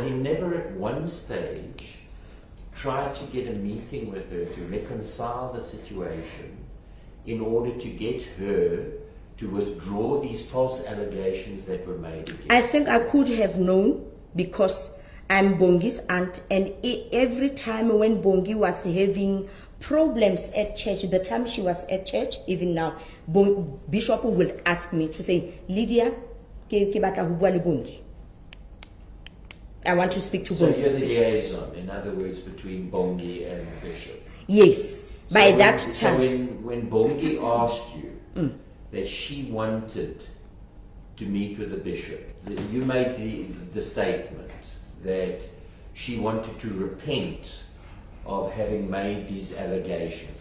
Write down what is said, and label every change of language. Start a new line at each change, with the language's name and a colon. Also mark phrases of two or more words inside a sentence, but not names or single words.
English: he never at one stage tried to get a meeting with her to reconcile the situation in order to get her to withdraw these false allegations that were made against I think I could have known because I'm Bongi's aunt, and every time when Bongi was having problems at church, the time she was at church, even now, Bishop will ask me to say, Lydia,
Southern Sotho: ke batla ho bua le Bongi.
English: I want to speak to So Bongi. you're the liaison, in other words, between Bongi and the bishop. Yes, by that time. So when Bongi asked you that she wanted to meet with the bishop, you made the statement that she wanted to repent of having made these allegations.